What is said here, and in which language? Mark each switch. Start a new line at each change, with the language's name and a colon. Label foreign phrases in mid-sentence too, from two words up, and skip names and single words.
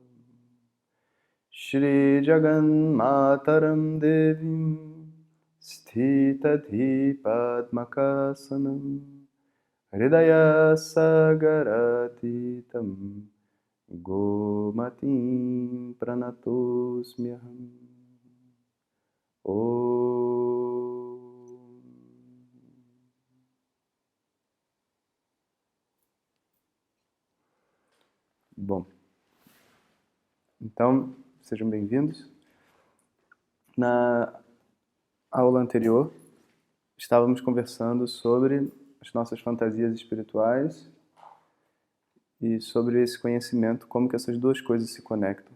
Sanskrit: श्री जगन् मातरम् देवीम् स्थितधि पद्मकासनम् हृदय सागरातीतम् गोमतीम् प्रणतोस्म्यहम् ॐ.
Portuguese: Bom, então sejam bem-vindos. Na aula anterior, estávamos conversando sobre as nossas fantasias espirituais e sobre esse conhecimento, como que essas duas coisas se conectam.